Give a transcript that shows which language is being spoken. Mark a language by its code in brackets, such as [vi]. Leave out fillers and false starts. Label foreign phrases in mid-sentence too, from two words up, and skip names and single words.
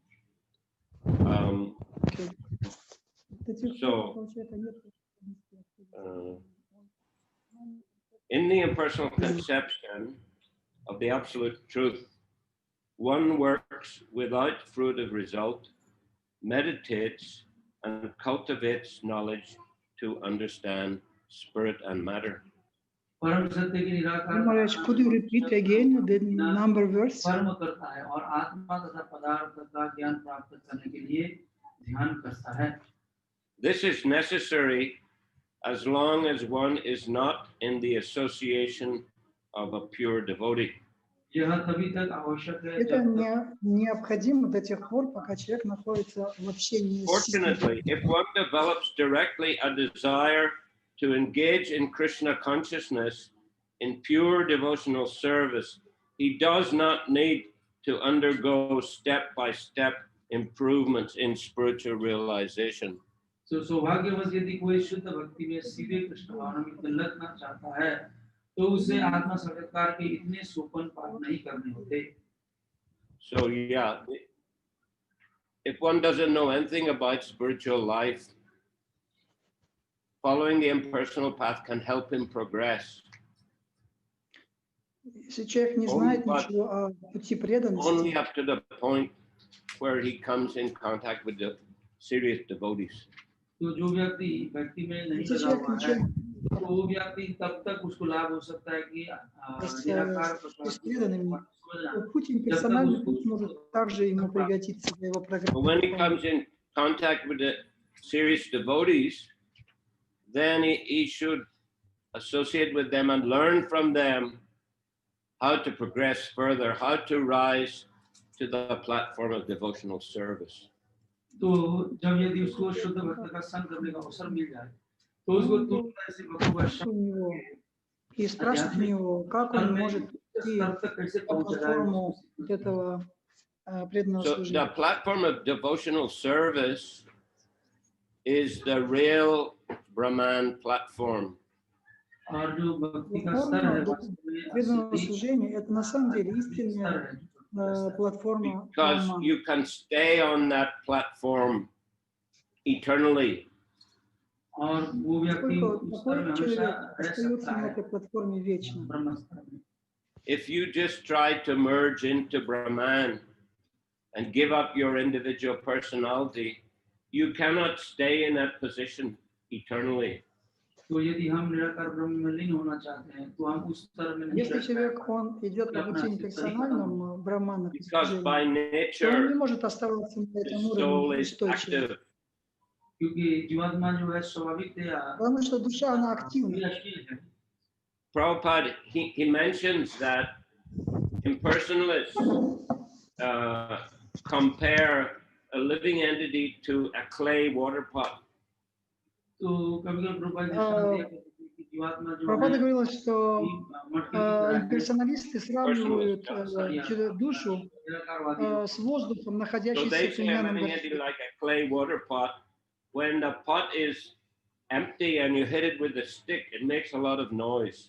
[en] In the impersonal conception of the absolute truth, one works without fruit of result, meditates and cultivates knowledge to understand spirit and matter. Maharaj, could you repeat again the number verse? [hi] कर्म करता है और आत्मा तथा पदार्थ का ज्ञान प्राप्त करने के लिए ध्यान करता है। [en] This is necessary as long as one is not in the association of a pure devotee. [hi] यह तभी तक आवश्यक है [ru] Это [hi] जब तक [ru] необходимо до тех пор, пока человек находится в общении с чистым [en] Fortunately, if one develops directly a desire to engage in Krishna consciousness in pure devotional service, he does not need to undergo step-by-step improvements in spiritual realization. [hi] तो सौभाग्यवश यदि कोई शुद्ध भक्ति में सीधे कृष्ण भावना में तल्लकना चाहता है तो उसे आत्मा साक्षात्कार के इतने सोपान पार नहीं करने होते. [en] So yeah, if one doesn't know anything about spiritual life, following the impersonal path can help him progress. [ru] Если человек не знает ничего о пути [en] Only [ru] преданности, [en] up to the point where he comes in contact with the serious devotees. [hi] तो जो व्यक्ति भक्ति में नहीं [ru] если [hi] लगा [ru] человек [hi] हुआ है [ru] ничего [hi] तो वो व्यक्ति तब तक उसको लाभ हो सकता है कि निराकार [ru] с преданными, [hi] समझना [ru] то путь имперсональный путь может также ему пригодиться для его [en] But when he [ru] программы. [en] comes in contact with the serious devotees, then he should associate with them and learn from them how to progress further, how to rise to the platform of devotional service. [hi] तो जब यदि उसको शुद्ध भक्त का संग करने का अवसर मिल जाए तो उसको तुरंत ऐसे भक्तों का [ru] У него и спрашивать у него, как он может идти [hi] स्तर तक कैसे [ru] по [hi] पहुंच जाए. [ru] платформу вот этого преданного [en] So [ru] служения. [en] the platform of devotional service is the real Brahman platform. [hi] और जो भक्ति का स्तर है [ru] Платформа преданного служения — это на самом деле истинная платформа [en] Because [ru] Брахмана. [en] you can stay on that platform eternally. [hi] और वो व्यक्ति [ru] Поскольку [hi] उस स्तर में [ru] такой [hi] हमेशा [ru] человек [hi] रह [ru] остается [hi] सकता [ru] на [hi] है [ru] этой платформе вечно. [hi] ब्रह्म स्तर में. [en] If you just try to merge into Brahman and give up your individual personality, you cannot stay in that position eternally. [hi] तो यदि हम निराकार ब्रह्म में लीन होना चाहते हैं तो हम उस स्तर में नहीं [ru] Если [hi] रह [ru] человек он идет по пути имперсональному Брахмана, [en] Because by [ru] то он не [en] nature, [ru] может оставаться на этом [en] the soul [ru] уровне [en] is [ru] устойчиво. [en] active. [hi] क्योंकि जीवात्मा जो है स्वाभाविक है [ru] Потому что душа, она активна. [hi] क्रियाशील है. [en] Prabhupada, he mentions that impersonalists compare a living entity to a clay water pot. [hi] तो कभी-कभी प्रभुपाद जी कहते हैं कि जीवात्मा जो [ru] Прабхупада [hi] है [ru] говорила, что [hi] मटकी की तरह है. [ru] персоналисты сравнивают душу [hi] निराकारवादी [ru] с воздухом, [en] So [ru] находящейся [en] they [ru] в [en] say a [ru] глиняном [en] living entity [ru] горшке. [en] like a clay water pot. When the pot is empty and you hit it with a stick, it makes a lot of noise.